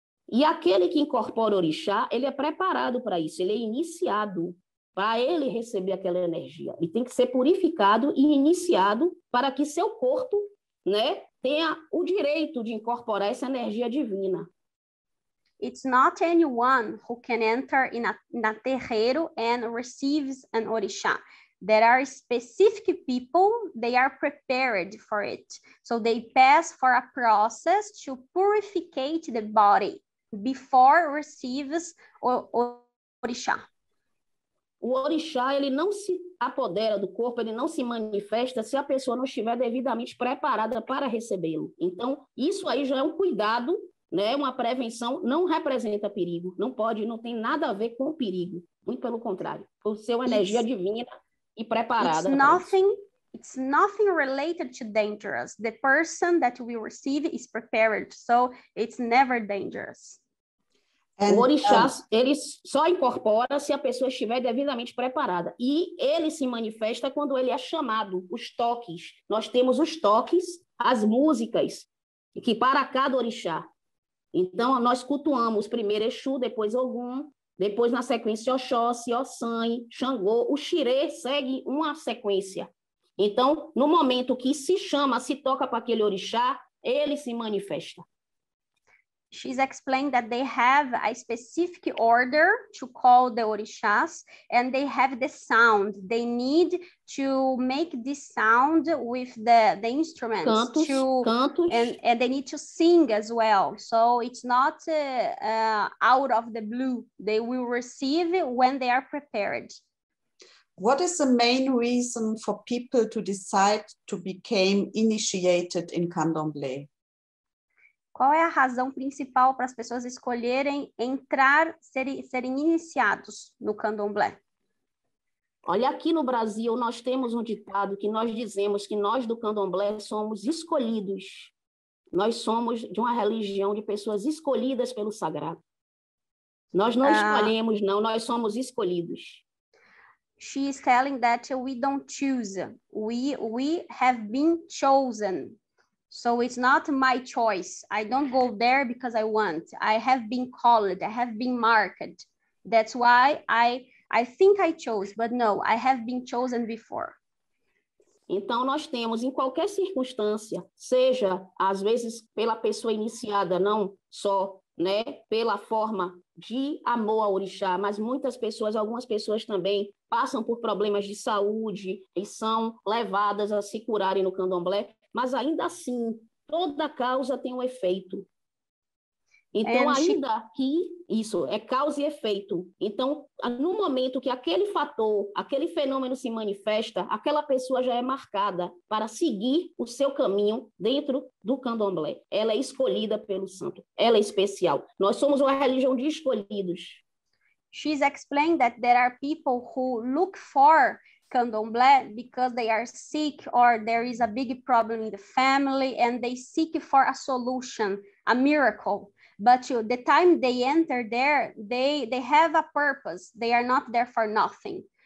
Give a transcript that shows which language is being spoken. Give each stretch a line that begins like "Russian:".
Portuguese: E aquele que incorpora o orixá, ele é preparado para isso, ele é iniciado para ele receber aquela energia. Ele tem que ser purificado e iniciado para que seu corpo, né, tenha o direito de incorporar essa energia divina.
English: It's not anyone who can enter in a terreiro and receives an orixá. There are specific people, they are prepared for it. So they pass for a process to purificate the body before receives
Portuguese: o orixá. O orixá, ele não se apodera do corpo, ele não se manifesta se a pessoa não estiver devidamente preparada para recebê-lo. Então, isso aí já é um cuidado, né? Uma prevenção, não representa perigo, não tem nada a ver com o perigo, muito pelo contrário, por ser uma energia divina e preparada.
English: It's nothing related to dangerous. The person that will receive is prepared, so it's never dangerous.
Portuguese: O orixá, ele só incorpora se a pessoa estiver devidamente preparada. E ele se manifesta quando ele é chamado, os toques. Nós temos os toques, as músicas, que para cada orixá. Então, nós cultuamos primeiro Exu, depois Ogum, depois, na sequência, Oxóssi, Ossanhe, Xangô. O xirê segue uma sequência. Então, no momento que se chama, se toca para aquele orixá, ele se manifesta.
English: She's explained that they have a specific order to call the orishas, and they have the sound. They need to make this sound with the instruments.
Portuguese: Cantos.
English: And they need to sing as well. So it's not out of the blue. They will receive it when they are prepared. What is the main reason for people to decide to become initiated in Candomblé?
Portuguese: Qual é a razão principal para as pessoas escolherem entrar, serem iniciados no candomblé? Olha, aqui no Brasil nós temos um ditado que nós dizemos que nós do candomblé somos escolhidos. Nós somos de uma religião de pessoas escolhidas pelo sagrado. Nós não escolhemos, não, nós somos escolhidos.
English: She is telling that we don't choose. We have been chosen. So it's not my choice. I don't go there because I want. I have been called. I have been marked. That's why I think I chose, but no, I have been chosen before.
Portuguese: Então, nós temos em qualquer circunstância, seja, às vezes, pela pessoa iniciada, não só, né, pela forma de amor ao orixá, mas algumas pessoas também passam por problemas de saúde e são levadas a se curarem no candomblé. Mas ainda assim, toda causa tem um efeito. Então, que isso é causa e efeito. Então, no momento que aquele fator, aquele fenômeno se manifesta, aquela pessoa já é marcada para seguir o seu caminho dentro do candomblé. Ela é escolhida pelo santo. Ela é especial. Nós somos uma religião de escolhidos.
English: She's explained that there are people who look for candomblé because they are sick or there is a big problem in the family and they seek for a solution, a miracle. But the time they enter there, they have a purpose. They are not there for nothing.